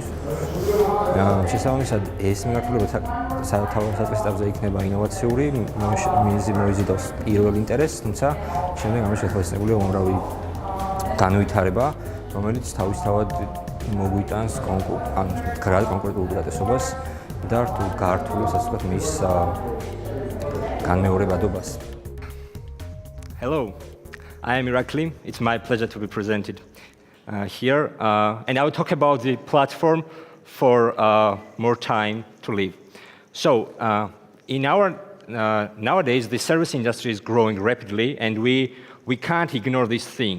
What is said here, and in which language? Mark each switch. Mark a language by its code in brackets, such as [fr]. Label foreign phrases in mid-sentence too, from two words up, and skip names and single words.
[ka] შესაბამისად, ეს მიმართულება სათავეში ეტაპზე იქნება ინოვაციური, მოიზიდავს პირველ ინტერესს, თუმცა შემდეგ ამას შეთვალისწინებულია უამრავი განვითარება, რომელიც თავისთავად მოგვიტანს კონკრეტულ უპირატესობას და გართულებს, ასე ვთქვათ, მის განმეორებადობას. [en] Hello, I am Irakli. It's my pleasure to be presented here, and I will talk about the platform for more time to live. So, in our nowadays, the service industry is growing rapidly, and we can't ignore this thing.